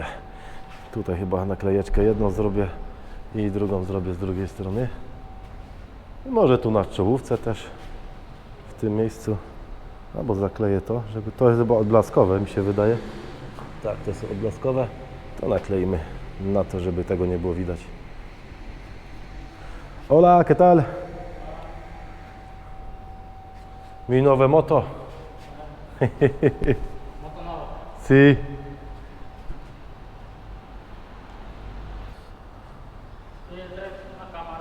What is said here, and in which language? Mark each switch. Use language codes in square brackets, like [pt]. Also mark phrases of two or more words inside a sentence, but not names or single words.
[pl] Tutaj chyba naklejeczkę jedną zrobię i drugą zrobię z drugiej strony. I może tu na czołówce też w tym miejscu. Albo zakleję to, żeby to jest chyba odblaskowe, mi się wydaje. Tak, to są odblaskowe. To nakleimy na to, żeby tego nie było widać. [es] Hola, ¿qué tal? Mi [pl] nowe moto. [es] Moto nuevo. Sí. Tienes una cámara.